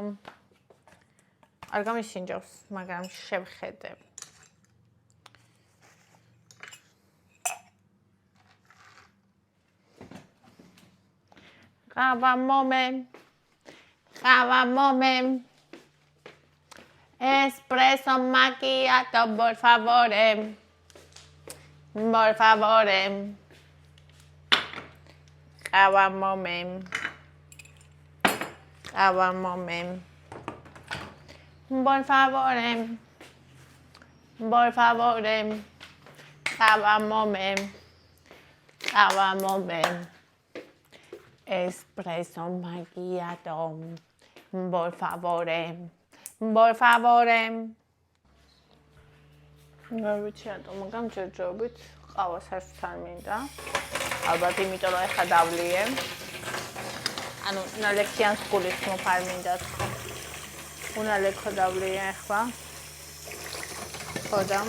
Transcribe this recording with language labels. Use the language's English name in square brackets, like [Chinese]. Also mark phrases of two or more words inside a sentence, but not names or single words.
[Georgian] არ გამისინჯავს, მაგრამ შევხედე. ყავა მომე. [Italian] Espresso macchiato, por favore. Por favore. [Georgian] ყავა მომე. [Italian] Por favore. Por favore. [Georgian] ყავა მომე. [Italian] Espresso macchiato. Por favore. Por favore. [Georgian] არ ვიცი რატომ, მაგრამ ჯერჯერობით ყავას არც არ მინდა. ალბათ იმიტომ რომ ეხა დავლიე. ანუ ნალექიან სკულის მოფარ მინდა თქო. უნალექო დავლიე ეხლა. ხოდამ.